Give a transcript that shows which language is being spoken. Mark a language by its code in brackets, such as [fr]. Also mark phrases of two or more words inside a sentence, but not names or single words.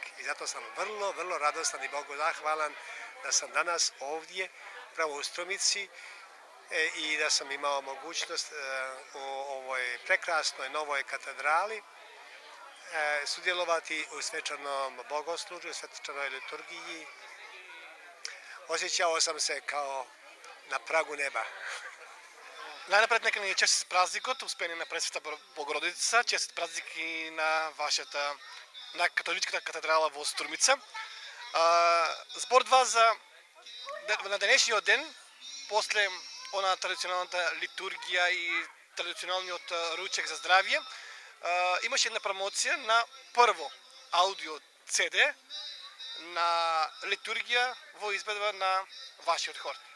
[hr] I zato sam vrlo, vrlo radostan i Bogu zahvalan da sam danas ovdje, pravo u Strumici, i da sam imao mogućnost u ovoj prekrasnoj novoj katedrali sudjelovati u svečanom bogoslužju, u svečanoj liturgiji. Osjećao sam se kao na pragu neba. [mk] Најнапред нека ни е честит празникот, Успение на Пресвета Богородица, честит празник и на вашата, на католичката катедрала во Струмица. Збор два за на денешниот ден, после она традиционалната литургија и традиционалниот ручек за здравје, имаше една промоција на прво аудио CD на литургија во избедба на вашиот хор.